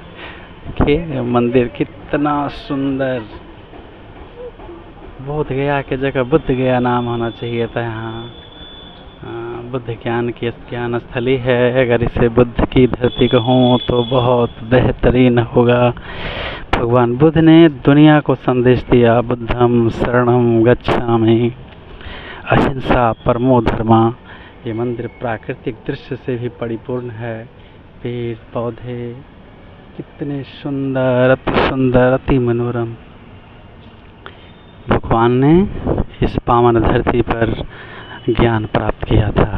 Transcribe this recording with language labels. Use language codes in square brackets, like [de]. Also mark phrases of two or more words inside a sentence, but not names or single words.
[hi] देखिए मंदिर कितना सुंदर, बोध गया की जगह बुद्ध गया नाम होना चाहिए था यहाँ। बुद्ध ज्ञान की ज्ञान स्थली है। अगर इसे बुद्ध की धरती कहूँ तो बहुत बेहतरीन होगा। भगवान बुद्ध ने दुनिया को संदेश दिया, [pi] बुद्धम शरणम गच्छामि, [sa] अहिंसा परमो धर्मा। [hi] ये मंदिर प्राकृतिक दृश्य से भी परिपूर्ण है। पेड़ पौधे कितने सुंदर, अति सुंदर, अति मनोरम। भगवान ने इस पावन धरती पर ज्ञान प्राप्त किया था।